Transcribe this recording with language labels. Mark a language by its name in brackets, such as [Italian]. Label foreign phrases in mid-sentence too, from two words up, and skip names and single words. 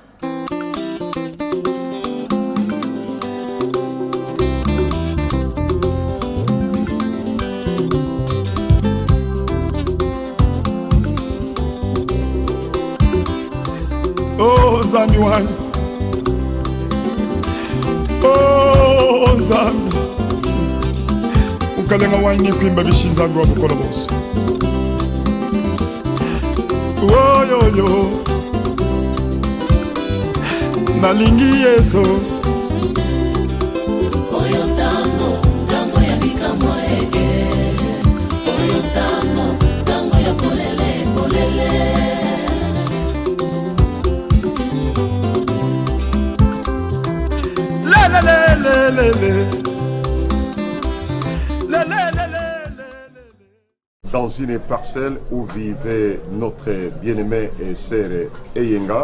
[Luba-Katanga] Oh Nzambi wangu Oh Nzambi Ukalenga wangi kwimba bishinzangu wa bukola bosi [Lingala] Oh yo yo Nalingi yeso Oyo tango ya bikamwa ege Oyo tango ya polele [French] Dans une parcelle où vivait notre bien-aimé sœur Eyenga.